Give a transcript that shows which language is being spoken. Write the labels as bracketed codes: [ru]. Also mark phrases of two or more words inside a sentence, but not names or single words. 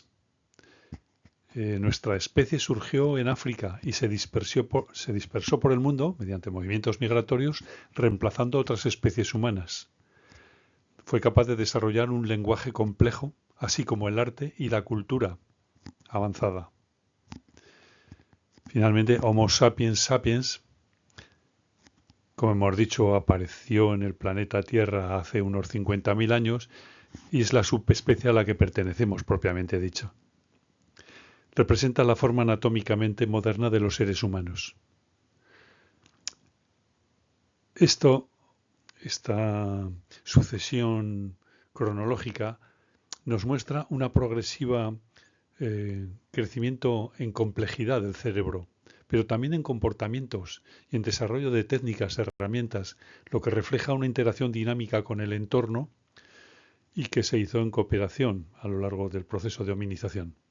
[es] Nuestra especie surgió en África y se dispersó por el mundo mediante movimientos migratorios, reemplazando otras especies humanas. Fue capaz de desarrollar un lenguaje complejo, así como el arte y la cultura avanzada. Finalmente, Homo sapiens sapiens, como hemos dicho, apareció en el planeta Tierra hace unos 50.000 años y es la subespecie a la que pertenecemos, propiamente dicho. Representa la forma anatómicamente moderna de los seres humanos. Esta sucesión cronológica nos muestra una progresiva crecimiento en complejidad del cerebro, pero también en comportamientos y en desarrollo de técnicas, herramientas, lo que refleja una interacción dinámica con el entorno y que se hizo en cooperación a lo largo del proceso de hominización.